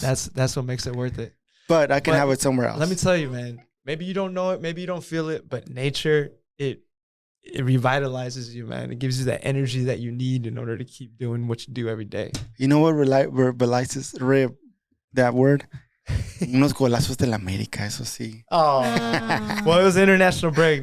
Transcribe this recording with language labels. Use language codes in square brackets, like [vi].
[en] That's what makes it worth it. But I can have it somewhere else. Let me tell you, man. Maybe you don't know it. Maybe you don't feel it. But nature, it revitalizes you, man. It gives you that energy that you need in order to keep doing what you do every day. You know what revitalizes that word? [es] Unos golazos de la América, eso sí. [en] Oh, well, it was an international break.